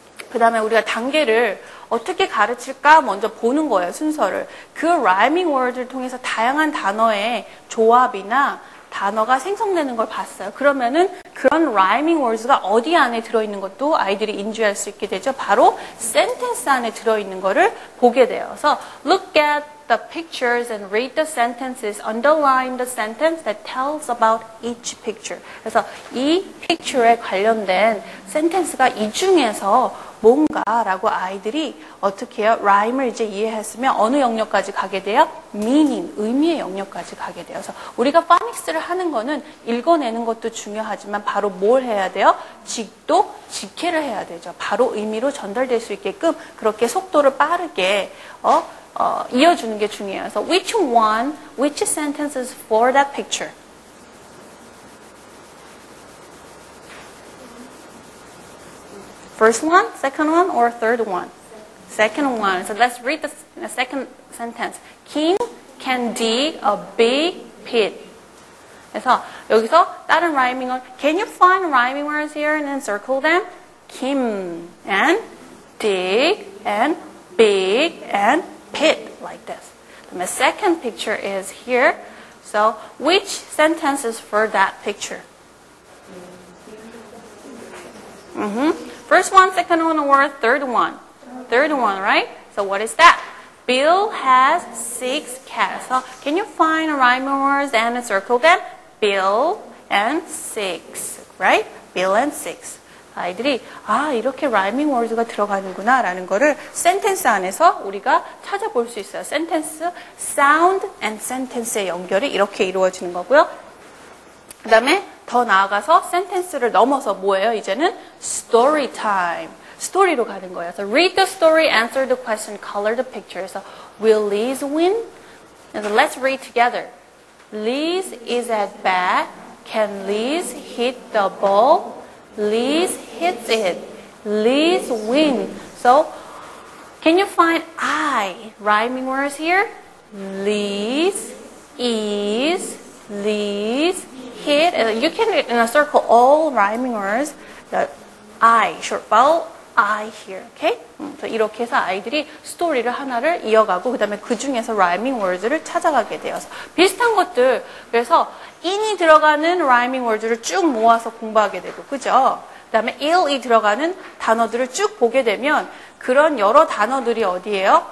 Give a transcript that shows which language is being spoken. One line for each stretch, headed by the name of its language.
Korean: 그 다음에 우리가 단계를 어떻게 가르칠까 먼저 보는 거예요, 순서를. 그 rhyming word를 통해서 다양한 단어의 조합이나 단어가 생성되는 걸 봤어요. 그러면은 그런 rhyming words가 어디 안에 들어있는 것도 아이들이 인지할 수 있게 되죠. 바로 sentence 안에 들어있는 거를 보게 돼요.
English: 그래서 look at the pictures and read the sentences, underline the sentence that tells about each picture.
Korean: 그래서 이 picture에 관련된 sentence가 이 중에서 뭔가라고 아이들이 어떻게 해요? rhyme을 이제 이해했으면 어느 영역까지 가게 돼요? meaning, 의미의 영역까지 가게 돼요. 그래서 우리가 파닉스를 하는 거는 읽어내는 것도 중요하지만 바로 뭘 해야 돼요? 직도, 직해를 해야 되죠. 바로 의미로 전달될 수 있게끔 그렇게 속도를 빠르게 이어주는 게 중요해요.
English: 그래서 which sentences for that picture? First one, second one, or third one? Second one. So let's read the second sentence. Kim can dig a big pit.
Korean: 그래서 여기서 다른 rhyming word,
English: can you find rhyming words here and then circle them? Kim and dig and big and pit like this. The second picture is here. So which sentence is for that picture? First one, second one, or third one? Third one, right? So what is that? Bill has 6 cats. So can you find rhyming words and circle them? Bill and 6, right? Bill and 6.
Korean: 아이들이 이렇게 rhyming words가 들어가는구나 라는 거를 sentence 안에서 우리가 찾아볼 수 있어요. sentence, sound and sentence의 연결이 이렇게 이루어지는 거고요. 그 다음에 더 나아가서 sentence를 넘어서 뭐예요? 이제는
English: story time.
Korean: 스토리로 가는 거예요.
English: So read the story, answer the question, color the picture. So will Liz win? So let's read together. Liz is at bat. Can Liz hit the ball? Liz hits it. Liz wins. So can you find rhyming words here? Liz, is, Liz, hit. You can circle all rhyming words. The short vowel, I here. Okay?
Korean: 이렇게 해서 아이들이 스토리를 하나를 이어가고 그 다음에 그 중에서 rhyming words를 찾아가게 되어서 비슷한 것들. 그래서 in이 들어가는 rhyming words를 쭉 모아서 공부하게 되고, 그죠? 그 다음에 ill이 들어가는 단어들을 쭉 보게 되면 그런 여러 단어들이 어디예요?